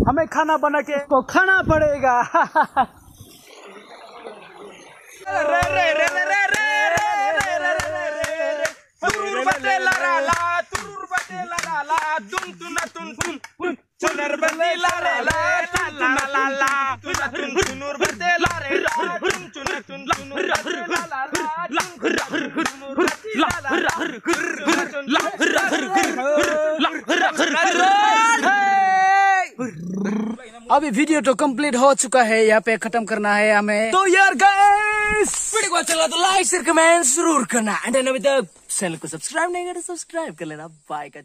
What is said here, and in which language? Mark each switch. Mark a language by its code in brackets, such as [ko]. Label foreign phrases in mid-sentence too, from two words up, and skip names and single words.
[hi] खाना बना के इसको खाना पड़ेगा। रे रे रे रे रे रे रे रे रे रे तुरुर बटे ला ला ला तुरुर बटे ला ला ला तुन तुन तुन तुन तुन तुनर बटे ला ला ला ला ला ला तुन तुन तुनुर बटे ला रे ला तुन तुन तुन तुनुर बटे ला ला ला अभी वीडियो तो कंप्लीट हो चुका है, यहाँ पे खत्म करना है हमें। तो यार गाइस वीडियो को अच्छा लगा तो [en] like share comment [hi] जरूर करना एंड अभी तक चैनल को सब्सक्राइब नहीं करे तो सब्सक्राइब कर लेना।